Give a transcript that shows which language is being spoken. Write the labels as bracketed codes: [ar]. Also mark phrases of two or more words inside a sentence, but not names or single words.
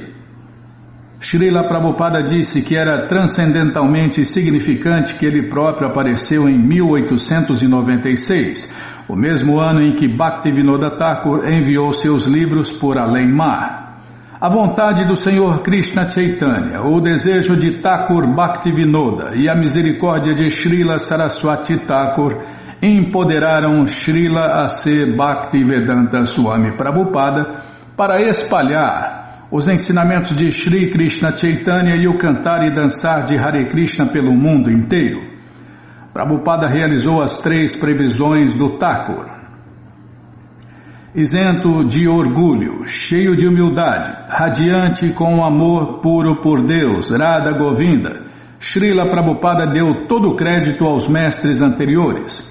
[pt] Srila Prabhupada disse que era transcendentalmente significante que ele próprio apareceu em 1896, o mesmo ano em que Bhaktivinoda Thakur enviou seus livros por além-mar. A vontade do Senhor Krishna Chaitanya, o desejo de Thakur Bhaktivinoda e a misericórdia de Srila Saraswati Thakur empoderaram Srila A.C. Bhaktivedanta Swami Prabhupada para espalhar os ensinamentos de Shri Krishna Chaitanya e o cantar e dançar de Hare Krishna pelo mundo inteiro. Prabhupada realizou as 3 previsões do Thakur. Isento de orgulho, cheio de humildade, radiante com o amor puro por Deus, Radha Govinda, Srila Prabhupada deu todo o crédito aos mestres anteriores.